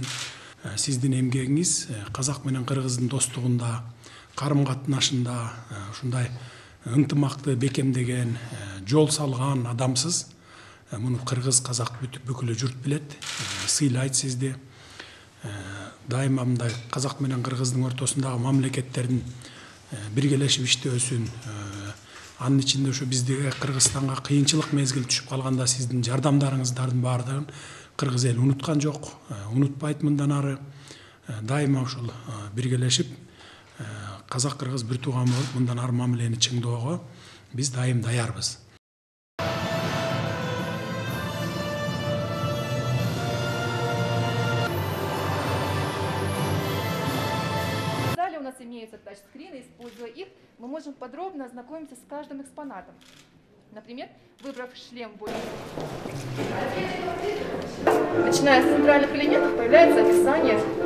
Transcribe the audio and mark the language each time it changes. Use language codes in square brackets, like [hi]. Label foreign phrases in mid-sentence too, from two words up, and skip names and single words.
[kk] Сіздің емгегіңіз қазақ менен қырғыздың достығында, қарым-қатынашында ушундай ынтымақты бекемдеген, жол салған адамсыз. Мұны қырғыз, қазақ бүкілі жұрт білет, сыйлайды сізді. [ky] Дайыма мындай қазақ менен қырғыздың ортасындағы мамлекеттердің биргелешип иштөөсүн, анын ичинде ошо биздеги Кыргызстанга кыйынчылык мезгил түшүп калганда сиздин жардамдарыңыздардын баардыгын кыргыз эли унуткан жок, унутпайт мындан ары. Дайыма ушул биргелешип казак-кыргыз бир тууган болуп мындан ары мамилени чыңдоого биз дайым даярбыз. [ru] У нас имеются тачскрины, используя их, мы можем подробно ознакомиться с каждым экспонатом. Например, выбрав шлем более... Начиная с центральных элементов появляется описание.